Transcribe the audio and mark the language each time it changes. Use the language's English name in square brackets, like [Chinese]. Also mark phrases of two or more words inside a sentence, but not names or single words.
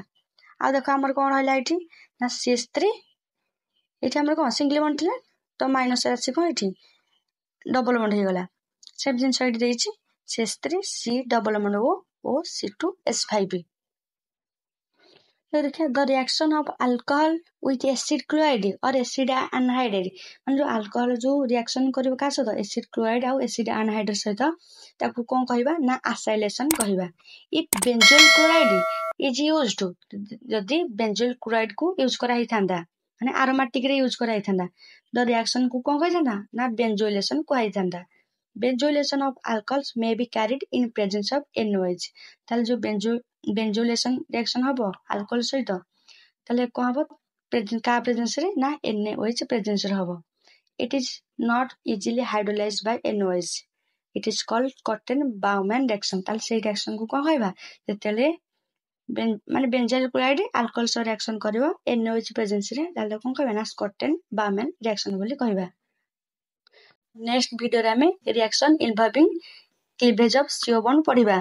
[Odia] ଆଉ ଦେଖ ଆମର କଣ ରହିଲା ଏଠି, ନା CH3, ଏଠି ଆମର କଣ [English] single bond [Odia] ଥିଲା, ତ ମାଇନସ ଆସି କଣ ଏଠି [English] double bond [Odia] ହେଇଗଲା। ସେମ ଜିନିଷ ଏଠି ଦେଇଛି, CH3C [English] double bond [Odia] O C2H5। [English] ଦେଖିବା the reaction of alcohol with acid chloride or acid anhydride, [Odia] ମାନେ ଯୋଉ ଆଲକୋହଲ ଯୋଉ ରିଆକ୍ସନ କରିବ କାହା ସହିତ, [English] acid chloride [Odia] ଆଉ [English] acid anhydride [Odia] ସହିତ, ତାକୁ କଣ କହିବା, ନା ଆସାଇଲେସନ କହିବା। [English] if benzoyl chloride is used, [Odia] ଯଦି [English] benzoyl chloride [Odia] କୁ ୟୁଜ କରା ହେଇଥାନ୍ତା, ମାନେ ଆରୋମାଟିକ ରେ ୟୁଜ କରା ହେଇଥାନ୍ତା, [English] the reaction [Odia] କୁ କଣ କହିଥାନ୍ତା, ନା ବେଞ୍ଜୋଇଲେସନ କୁହାଯାଇଥାନ୍ତା। [English] benzolation of alcohols may be carried in presence of NOH. [Odia] ତାହେଲେ ଯୋଉ [English] benzolation reaction [Odia] ହବ ଆଲକହଲ ସହିତ, ତାହେଲେ କଣ ହବ? କାହା ପ୍ରେଜେନ୍ସରେ? ନା NaOH ପ୍ରେଜେନ୍ସରେ ହବ। [English] It is not easily hydrolyzed by NOH. It is called Cotten-Baumann reaction। [Odia] ତାହେଲେ ସେଇ ରିଆକ୍ସନକୁ କଣ କହିବା? ଯେତେବେଳେ ମାନେ [English] benzyl chloride [Odia] ଆଲକହଲ ସହ ରିଆକ୍ସନ କରିବ NaOH ପ୍ରେଜେନ୍ସରେ, ତାହେଲେ କଣ କହିବା? ନା Cotten-Baumann ରିଆକ୍ସନ ବୋଲି କହିବା। ନେକ୍ସଟ ଭିଡ଼ିଓରେ ଆମେ [English] reaction involving cleavage of CO bond [Odia] ପଢିବା।